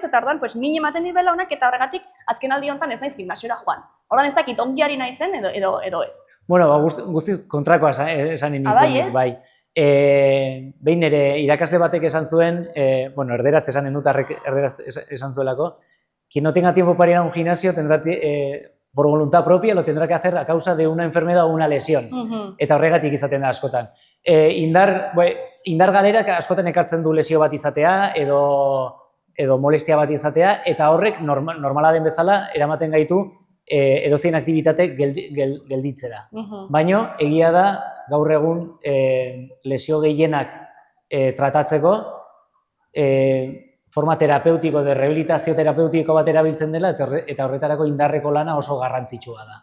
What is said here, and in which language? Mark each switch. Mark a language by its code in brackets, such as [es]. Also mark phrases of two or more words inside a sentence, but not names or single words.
[eu] Eta orduan, min ematen dit belaunak, eta horregatik azken aldi honetan ez naiz gimnasiora joan. Orduan ez dakit ongiari naizen edo ez. Bueno, guztiz kontrakoa esan nintzen, bai. Behin ere irakasle batek esan zuen, erderaz esanen dut, erderaz esan zuelako, [es] quien no tenga tiempo para ir a un gimnasio tendrá por voluntad propia lo tendrá que hacer a causa de una enfermedad o una lesión. [eu] Eta horregatik izaten da askotan. Indar galerak askotan ekartzen du lesio bat izatea edo molestia bat izatea, eta horrek normala den bezala eramaten gaitu edozein aktibitate gelditzera. Baino, egia da, gaur egun lesio gehienak tratatzeko forma terapeutiko, de rehabilitazio terapeutiko bat erabiltzen dela, eta horretarako indarreko lana oso garrantzitsua da.